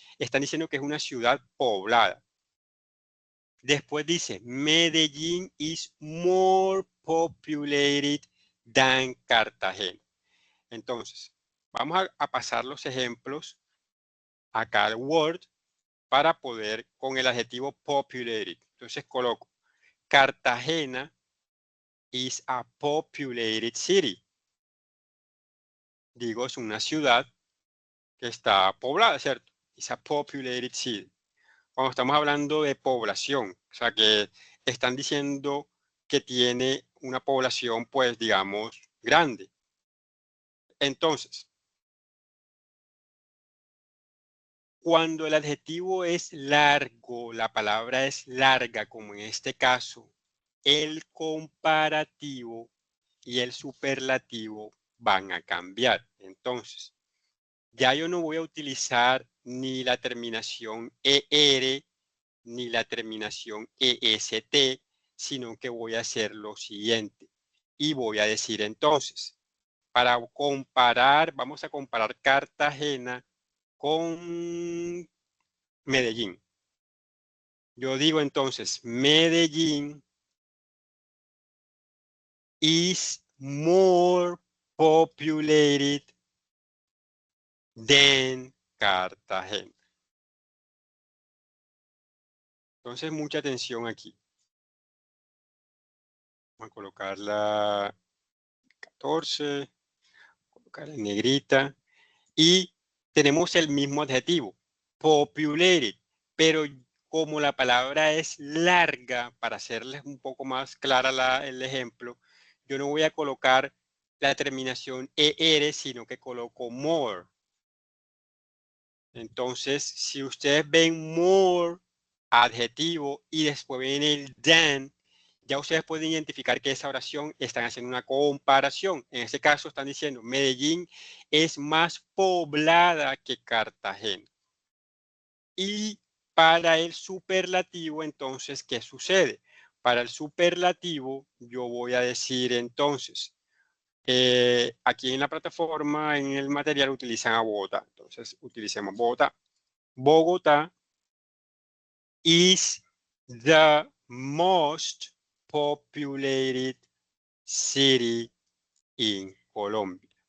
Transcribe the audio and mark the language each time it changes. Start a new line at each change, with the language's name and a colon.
Spanish: Están diciendo que es una ciudad poblada. Después dice,
English: Medellín is more populated than Cartagena.
Spanish: Entonces, vamos a pasar los ejemplos acá al Word para poder con el adjetivo populated. Entonces coloco
English: Cartagena is a populated city.
Spanish: Digo, es una ciudad que está poblada, ¿cierto?
English: Is a populated city.
Spanish: Cuando estamos hablando de población, o sea que están diciendo que tiene una población, pues digamos, grande. Entonces, cuando el adjetivo es largo, la palabra es larga, como en este caso, el comparativo y el superlativo van a cambiar. Entonces, ya yo no voy a utilizar ni la terminación ER ni la terminación EST, sino que voy a hacer lo siguiente. Y voy a decir entonces, para comparar, vamos a comparar Cartagena con Medellín. Yo digo entonces,
English: Medellín is more populated than Cartagena.
Spanish: Entonces, mucha atención aquí. Vamos a colocar la 14, colocar en negrita. Y tenemos el mismo adjetivo, populated. Pero como la palabra es larga, para hacerles un poco más clara el ejemplo, yo no voy a colocar la terminación ER, sino que coloco more. Entonces, si ustedes ven more, adjetivo, y después ven el than, ya ustedes pueden identificar que esa oración están haciendo una comparación. En este caso están diciendo, Medellín es más poblada que Cartagena. Y para el superlativo, entonces, ¿qué sucede? Para el superlativo, yo voy a decir entonces, aquí en la plataforma, en el material, utilizan a Bogotá. Entonces, utilicemos Bogotá.
English: Bogotá is the most populated city in Colombia.